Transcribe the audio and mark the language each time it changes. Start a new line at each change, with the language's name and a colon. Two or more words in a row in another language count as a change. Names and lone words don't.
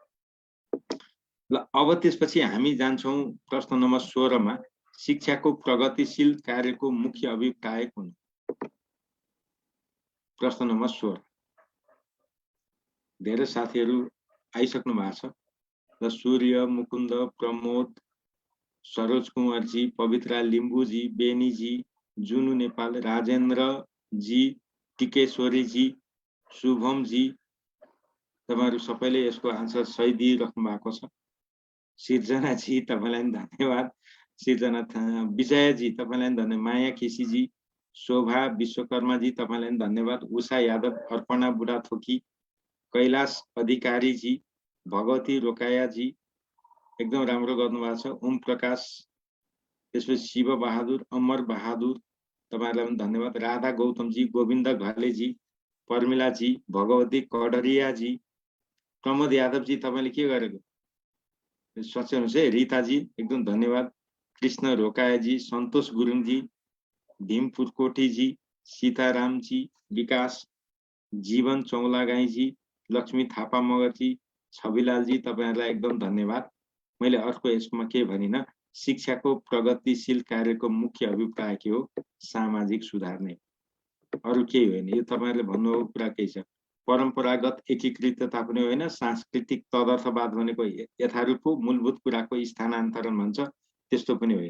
Nepali: ल अब त्यसपछि हामी जान्छौँ प्रश्न नम्बर 16 मा, शिक्षाको प्रगतिशील कार्यको मुख्य अभिप्राय कुन? प्रश्न नम्बर 16 धेरै साथीहरू आइसक्नु भएको छ। र सूर्य, मुकुन्द, प्रमोद, सरोज कुमार जी, पवित्रा लिम्बू जी, बेनी जी, जुनु नेपाल, राजेन्द्र जी, टिकेश्वरी जी, शुभम जी, तपाईहरु सबैले यसको आन्सर सही दिइराख्नु भएको छ। सिर्जना जी तपाईलाई धन्यवाद। सिर्जना विजय जी तपाईलाई धन्यवाद। माया केसी जी, शोभा विश्वकर्मा जी तपाईलाई धन्यवाद। उषा यादव, अर्पणा बुढाथोकी, कैलाश अधिकारी जी, भगवती रोकाया जी एकदम राम्रो गर्नुभएको छ। ओम प्रकाश, त्यसपछि शिव बहादुर, अमर बहादुर तपाईहरुलाई पनि धन्यवाद। राधा गौतम जी, गोविन्द घले जी, पर्मिला जी, भगवती कडरिया जी, प्रमोद यादव जी तपाईले के गरेको सोच्नुहुन्छ है। रीता जी एकदम धन्यवाद। कृष्ण रोकाया जी, सन्तोष गुरुङ जी, भीम पुरकोटी जी, सीताराम जी, विकास, जीवन चौलागाई जी, लक्ष्मी थापा मगर जी, छविलाल जी तपाईहरुलाई एकदम धन्यवाद। मैले अर्को यसमा के भनिन, शिक्षाको प्रगतिशील कार्यको मुख्य अभिप्राय के हो? सामाजिक सुधार नै, अरु केही होइन। यो तपाईहरुले भन्नुभएको कुरा के छ? परम्परागत एकीकृतता पनि होइन, सांस्कृतिक तदर्थवाद भनेको यथारूप मूलभूत कुराको स्थानान्तरण भन्छ, त्यस्तो पनि होइन।